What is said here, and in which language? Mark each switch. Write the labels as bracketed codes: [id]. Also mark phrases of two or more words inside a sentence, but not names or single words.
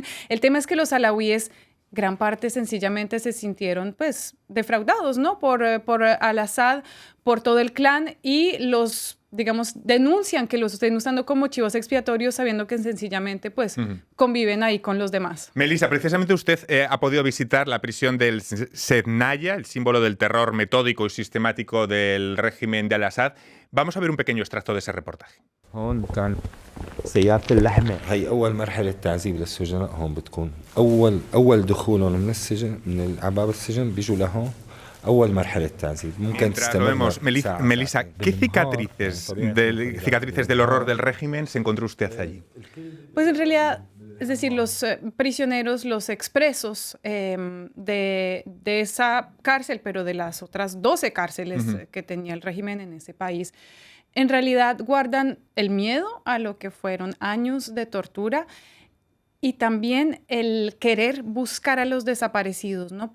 [es] El tema es que los alawíes gran parte sencillamente se sintieron pues defraudados, ¿no?, por al-Assad, por todo el clan, y los, digamos, denuncian que los estén usando como chivos expiatorios sabiendo que sencillamente pues conviven ahí con los demás. Melissa, precisamente usted ha podido visitar la prisión del Sednaya, el símbolo del terror metódico y sistemático del régimen de al-Assad. Vamos a ver un pequeño extracto de ese reportaje. [ar] هون كان سيارة اللحمة. هي أول مرحلة تعذيب للسجناء هون بتكون أول دخولهم من السجن من باب السجن بيجوا لهون أول مرحلة تعذيب ممكن تستمر. [es] Vemos, Melissa, ¿qué cicatrices del horror del régimen se encontró usted allí? Pues en realidad, es decir, los prisioneros, los expresos de esa cárcel, pero de las otras 12 cárceles que tenía el régimen en ese país, en realidad guardan el miedo a lo que fueron años de tortura y también el querer buscar a los desaparecidos, ¿no?